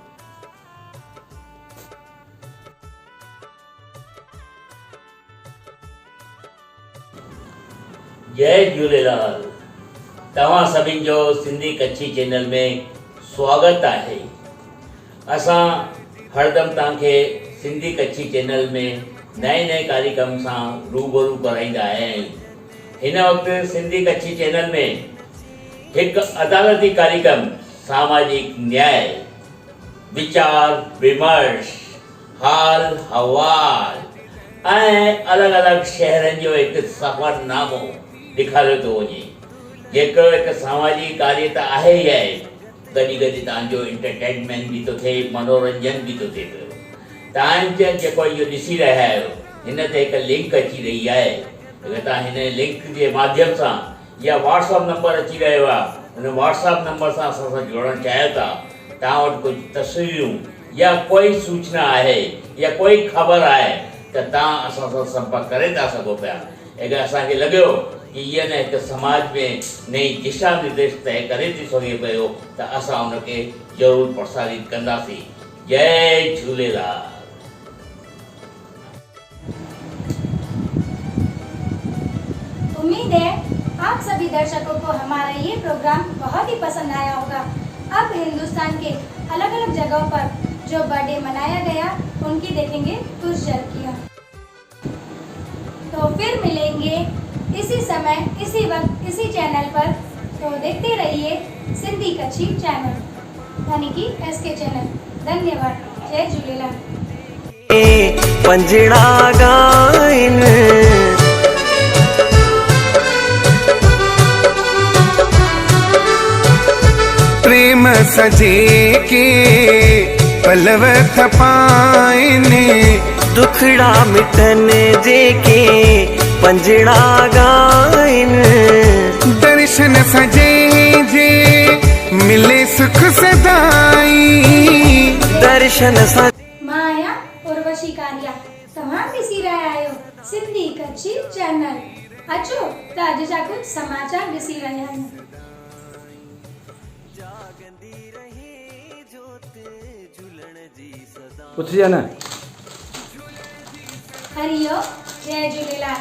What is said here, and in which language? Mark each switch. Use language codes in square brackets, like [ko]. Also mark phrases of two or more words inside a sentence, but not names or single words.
[sd] जय झूलेलाल, तव्हां सभिनी जो सिंधी कच्छी चैनल में स्वागत आहे। असां हरदम तव्हांखे सिंधी कच्छी चैनल में नए कार्यक्रम सां रूबरू कराईंदा आहियूं। हिन वक़्तु सिंधी कच्छी चैनल में हिकु अदालती कार्यक्रम सामाजिक न्याय, विचार विमर्श, हाल हवाल ऐं अलॻि अलॻि शहरनि जो हिकु सफ़रनामो ॾेखारियो थो वञे, जेको हिकु सामाजिक कार्य त आहे ई आहे, गॾु गॾु तव्हांजो एंटरटेनमेंट बि थो थिए, मनोरंजन बि थो थिए पियो। तव्हां जेको इहो ॾिसी रहिया आहियो, हिन ते हिकु लिंक अची रही आहे। अगरि तव्हां हिन लिंक जे माध्यम सां या व्हाट्सअप नंबर अची रहियो आहे, हुन व्हाट्सअप नंबर सां असां सां जुड़णु चाहियो था, तव्हां वटि कुझु तस्वीरूं या कोई सूचना आहे या कोई ख़बर आहे त तव्हां असां सां संपर्क करे था सघो पिया। अगरि असांखे लॻियो कि इहा न हिकु समाज में नई दिशा निर्देश तय करे थी सघे पियो त असां हुनखे ज़रूरु प्रसारित कंदासीं। जय झूलेलाल। [hi] उम्मीद है आप सभी दर्शकों को हमारा ये प्रोग्राम बहुत ही पसंद आया होगा। अब हिंदुस्तान के अलग अलग जगहों पर जो बर्थडे मनाया गया उनकी देखेंगे कुछ झलकियाँ। तो फिर मिलेंगे इसी समय इसी वक्त इसी चैनल पर। तो देखते रहिए सिंधी कच्छी चैनल यानी कि एसके चैनल। धन्यवाद। जय झूलेलाल। [sd] पंजड़ा गाइन सजे के पलव थपाइने दुखड़ा मिटन जेके पंजड़ा गाइन दर्शन सजे जे मिले सुख सदाई दर्शन सा माया उर्वशी कारिया तव्हां ॾिसी रहिया आहियो सिंधी कच्छी चैनल। अचो त अॼु जा कुझु समाचार ॾिसी रहिया आहियूं। पुछिए न। हरिओम, जय झूलेलाल।